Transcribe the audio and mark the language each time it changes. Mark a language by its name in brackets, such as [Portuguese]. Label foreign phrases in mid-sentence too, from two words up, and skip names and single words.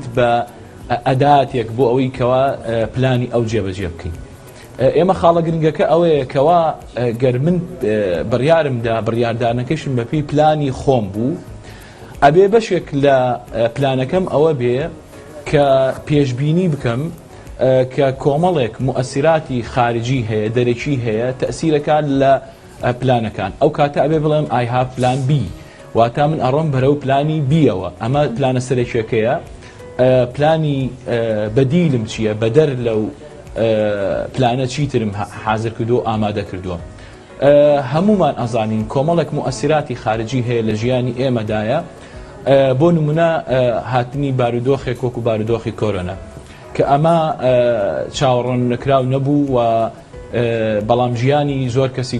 [Central Kurdish] بە ئەداتێک بۆ ئەوەی کەوا پلانی ئەو جێبەجێ بکەین ئێمە خاڵە گرنگەکە ئەوەیە کەوا گەر من بڕیارمدا بڕیاردانەکەشم بەپێی پلانی خۆم بوو ئەبێ بەشێک لە پلانەکەم ئەوە بێ کە پێشبینی بکەم کە کۆمەڵێک مؤثیراتی خارجی هەیە دەرەکی هەیە تەسیرەکان لە پلانەکان ئەو کاتە ئەبێ بڵێم [English] I have plan B [Central Kurdish] واتا من ئەڕۆم بەرەو پلانی بیەوە ئەمە پلانە سەرەکیەکەیە پلانی بەدیلم چییە بەدەر لەو پلانە چیترم حاضر کردو ئامادە کردووە هەمومان ئەزانین کۆمەڵێک مؤثیراتی خارجی هەیە لە ژیانی ئێمەدایە بۆ نمونە هاتنی بارودۆخێک وەکو بارودۆخی کۆرۆنا کە ئەمە چاوەڕۆن نەکراو نەبوو و بەڵام ژیانی زۆر کەسی